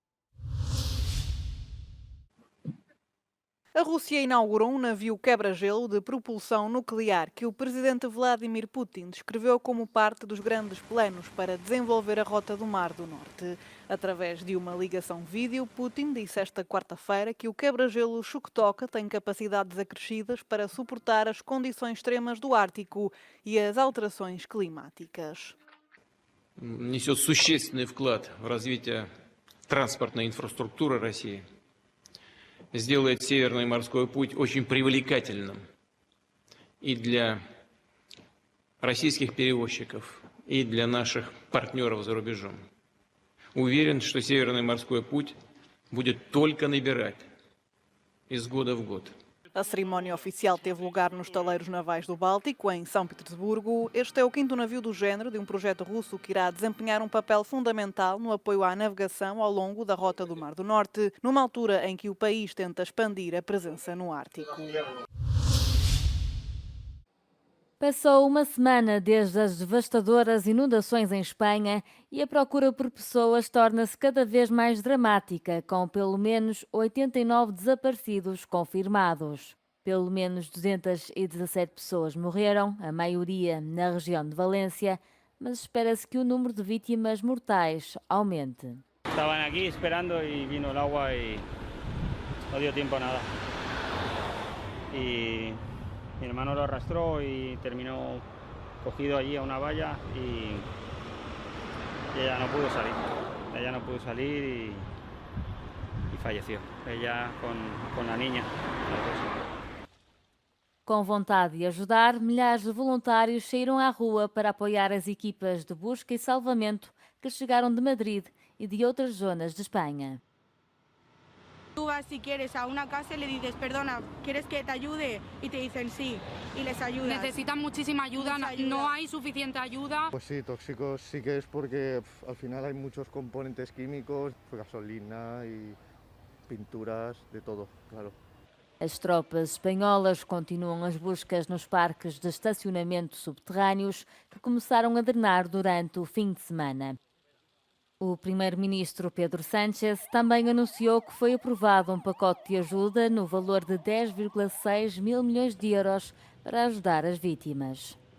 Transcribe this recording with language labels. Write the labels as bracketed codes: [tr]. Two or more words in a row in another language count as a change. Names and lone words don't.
[pt] A Rússia inaugurou um navio quebra-gelo de propulsão nuclear que o presidente Vladimir Putin descreveu como parte dos grandes planos para desenvolver a rota do Mar do Norte. Através de uma ligação vídeo, Putin disse esta quarta-feira que o quebra-gelo Chukotka tem capacidades acrescidas para suportar as condições extremas do Ártico e as alterações climáticas. [ru] Несет существенный вклад в развитие транспортной инфраструктуры России. Сделает Северный морской путь очень привлекательным и для российских перевозчиков, и для наших партнеров за рубежом. Уверен, что Северный морской путь будет только набирать из года в год. [pt] A cerimónia oficial teve lugar nos estaleiros navais do Báltico, em São Petersburgo. Este é o 5º navio do género de um projeto russo que irá desempenhar um papel fundamental no apoio à navegação ao longo da Rota do Mar do Norte, numa altura em que o país tenta expandir a presença no Ártico. Passou uma semana desde as devastadoras inundações em Espanha e a procura por pessoas torna-se cada vez mais dramática, com pelo menos 89 desaparecidos confirmados. Pelo menos 217 pessoas morreram, a maioria na região de Valência, mas espera-se que o número de vítimas mortais aumente. [es] Estaban aquí esperando y vino el agua y no dio tiempo a nada. Y mi hermano lo arrastró y terminó cogido allí a una valla y ella no pudo salir. Ella no pudo salir y falleció. Ella con la niña. [pt] Com vontade de ajudar, milhares de voluntários saíram à rua para apoiar as equipas de busca e salvamento que chegaram de Madrid e de outras zonas de Espanha. [es] Tú vas si quieres a una casa y le dices, perdona, ¿quieres que te ayude? Y te dicen sí, y les ayudas. Necesitan muchísima ayuda, no hay suficiente ayuda. Pues sí, tóxicos sí que es porque al final hay muchos componentes químicos, gasolina y pinturas, de todo, claro. [pt] As tropas espanholas continuam as buscas nos parques de estacionamento subterrâneos que começaram a drenar durante o fim de semana. O primeiro-ministro Pedro Sánchez também anunciou que foi aprovado um pacote de ajuda no valor de 10,6 mil milhões de euros para ajudar as vítimas.